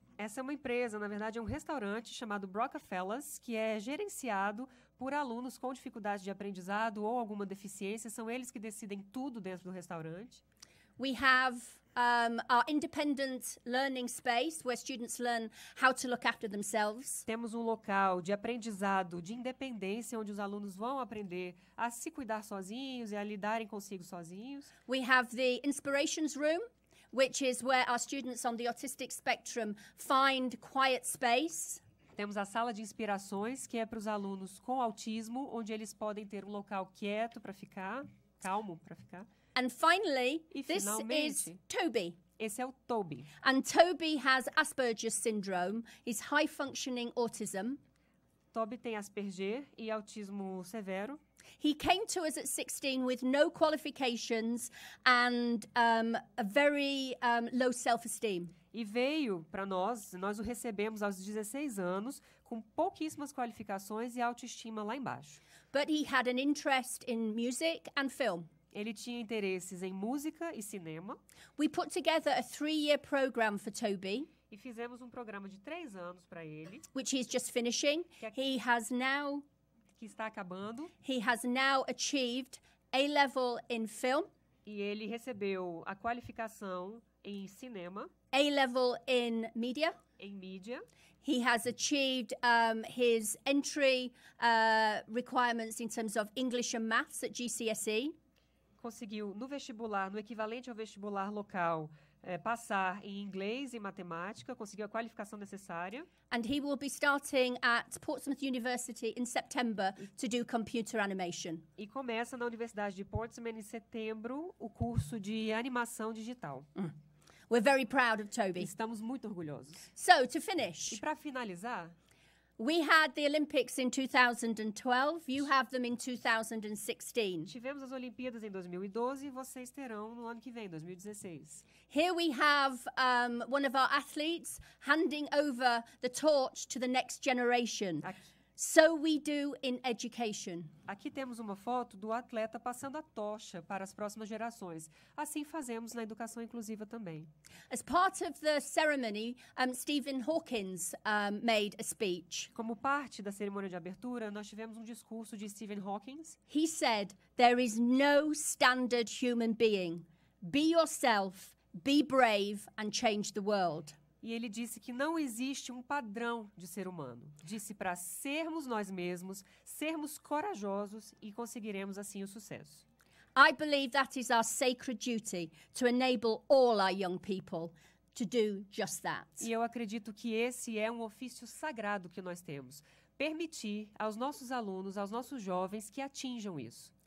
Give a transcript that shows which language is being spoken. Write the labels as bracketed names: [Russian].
[Portuguese] Essa é uma empresa, na verdade é um restaurante chamado Rockefeller's, que é gerenciado por alunos com dificuldade de aprendizado ou alguma deficiência. São eles que decidem tudo dentro do restaurante. [English] We have our independent learning space where students learn how to look after themselves. [Portuguese] Temos um local de aprendizado, de independência, onde os alunos vão aprender a se cuidar sozinhos e a lidarem consigo sozinhos. [English] We have the inspirations room, which is where our students on the autistic spectrum find quiet space. [Portuguese] Temos a sala de inspirações, que é para os alunos com autismo, onde eles podem ter um local quieto para ficar, calmo para ficar. [English] And finally, [Portuguese] E [English] this is [Portuguese] finalmente, [English] Toby. [Portuguese] esse é o Toby. [English] And Toby has Asperger's syndrome, his high-functioning autism. [Portuguese] Toby tem Asperger e autismo severo. [English] He came to us at 16 with no qualifications and a very low self-esteem. [Portuguese] E veio para nós o recebemos aos 16 anos, com pouquíssimas qualificações e autoestima lá embaixo. [English] But he had an interest in music and film. [Portuguese] Ele tinha interesses em música e cinema. [English] We put together a 3-year program for Toby, [Portuguese] E fizemos um programa de 3 anos para ele, [English] which he's just finishing. He has now [Portuguese] que está acabando. [English] achieved A-level in film, [Portuguese] E ele recebeu a qualificação em cinema, [English] A-level in media. [Portuguese] em mídia. [English] He has achieved his entry requirements in terms of English and maths at GCSE. [Portuguese] Conseguiu, no vestibular, no equivalente ao vestibular local, passar em inglês e matemática, conseguiu a qualificação necessária. [English] And he will be starting at Portsmouth University in September to do computer animation. [Portuguese] E começa na Universidade de Portsmouth em setembro o curso de animação digital. [English] We're very proud of Toby. [Portuguese] Estamos muito orgulhosos. [English] So, to [Portuguese] E [English] finish, [Portuguese] para finalizar, [English] we had the Olympics in 2012. You have them in 2016. [Portuguese] tivemos as Olimpíadas em 2012 e vocês terão no ano que vem, 2016. [English] Here we have one of our athletes handing over the torch to the next generation. So we do in education. [Portuguese] Aqui temos uma foto do atleta passando a tocha para as próximas gerações. Assim fazemos na educação inclusiva também. [English] As part of the ceremony, Stephen Hawkins made a speech. [Portuguese] Como parte da cerimônia de abertura, nós tivemos um discurso de Stephen Hawking. [English] He said, "There is no standard human being. Be yourself, be brave, and change the world." [Portuguese] E ele disse que não existe um padrão de ser humano. Disse para sermos nós mesmos, sermos corajosos e conseguiremos assim o sucesso. [English] I believe that is our sacred duty to enable all our young people to do just that. [Portuguese] E eu acredito que esse é um ofício sagrado que nós temos. Permitir aos nossos alunos, aos nossos jovens que atinjam isso.